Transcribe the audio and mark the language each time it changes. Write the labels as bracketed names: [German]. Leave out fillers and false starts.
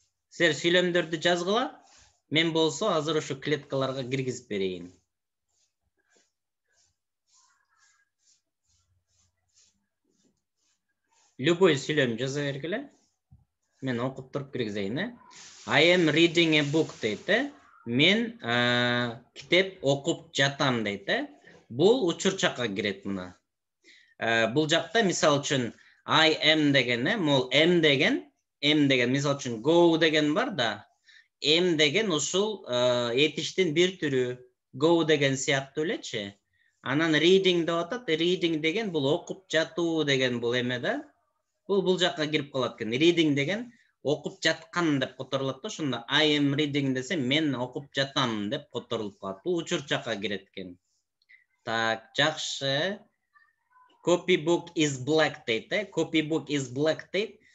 [Kyrgyz] Силер сүйлөмдөрдү жазгыла. Мен болсо азыр ушу клеткаларга киргизип берейин. Любой сүйлөм жаза бергиле. Мен окуп туруп киргизейин. [English] I am reading a book дейт. [Kyrgyz] Мен китеп окуп жатам дейт. Бул учур чакка кирет мына. Бул жакта мисал үчүн I am деген, мол am деген мисал үчүн go деген бар да. Am деген ушул этиштин бир түрү, go деген сыяктуу элечи. Анан reading деп атат. Reading деген бул окуп жатуу деген бул эме да. Бул жакка кирип калат экен. Reading деген окуп жаткан деп которулат да. Ошондо [English] I am reading [Kyrgyz] десе мен окуп жатам деп которулуп калат. Бул учур чакка кирет экен. Так, жакшы. [English] Copybook is black дейт. Copybook is black дейт.